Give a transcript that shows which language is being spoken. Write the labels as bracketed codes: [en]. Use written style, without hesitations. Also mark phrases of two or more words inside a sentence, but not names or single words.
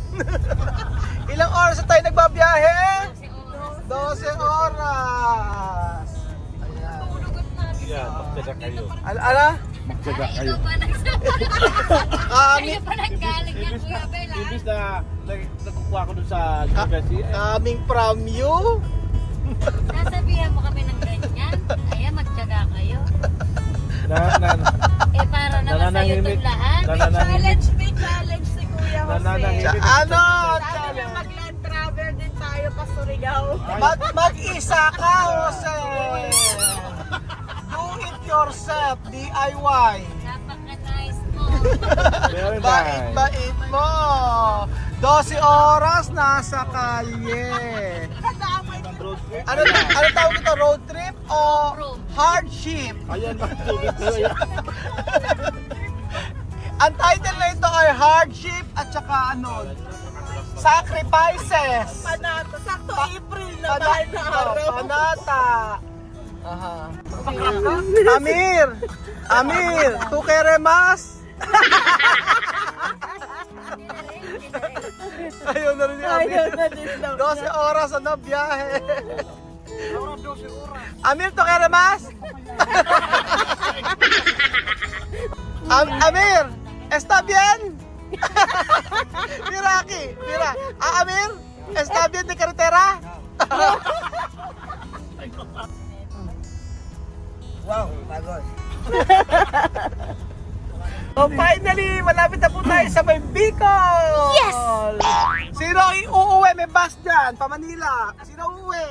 [tl] Ilang oras na tayo nagbabiyahe? 12 12 oras. Ayan. Tulugot na. Yeah, magtsaga kayo. Ala? Magtsaga kayo. Ayaw pa naggaling yan, Kuya Bel. Ibig na nagkukuha ko dun sa university. [en] Coming from you? [tl] Nasabihan mo kami ng ganyan. Ayaw, magtyaga kayo. Na, Para naman sa'yo itong lahat. May challenge si Kuya Jose. Nananahimik. Ano? Sabi niya mag-land travel din tayo pa Surigao. Mag-isa ka, Jose! [en] Do it yourself, DIY. [tl] Napaka-nice mo. [en] Very nice. [tl] Bait mo. 12 oras nasa kalye. Ano tawag ito? [en] Road trip [tl] o hardship? Ayan, magtubig na yan. Ang title na ito ay hardship at saka sacrifices. Panata. Sakto April na mahal na araw. Panata. Aha. Amir, [es] tu queremas? [tl] Ayaw na rin ni Amir. 12 oras na biyahe. Amir, [es] tu queremas? Amir, está bien? Mira aquí, mira. Amir, está bien de carretera? [tl] Wow, pagod. [en] So finally, [tl] malapit na po tayo sa may Bicol! [en] Yes! [tl] Sino ang uuwi? May bus dyan, pa Manila. Sino uuwi?